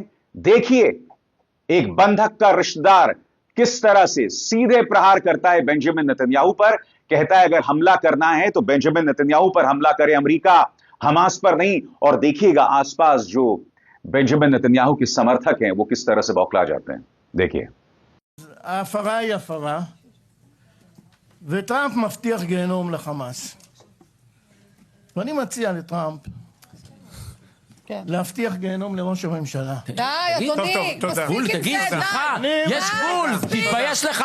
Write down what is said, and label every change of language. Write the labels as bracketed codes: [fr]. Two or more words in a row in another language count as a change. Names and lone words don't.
[hi] देखिए एक बंधक का रिश्तेदार किस तरह से सीधे प्रहार करता है बेंजामिन नेतन्याहू पर, कहता है अगर हमला करना है तो बेंजामिन नेतन्याहू पर हमला करे अमेरिका, हमास पर नहीं। और देखिएगा आसपास जो बेंजामिन नेतन्याहू के समर्थक हैं वो किस तरह से बौखला जाते हैं। देखिए [he] ההפרה היא הפרה, וטראמפ מבטיח גיהנום לחמאס. ואני מציע לטראמפ להבטיח גיהנום לראש הממשלה. די, אדוני, מספיק עם תגיד, זה, די. יש גבול, תתבייש לך.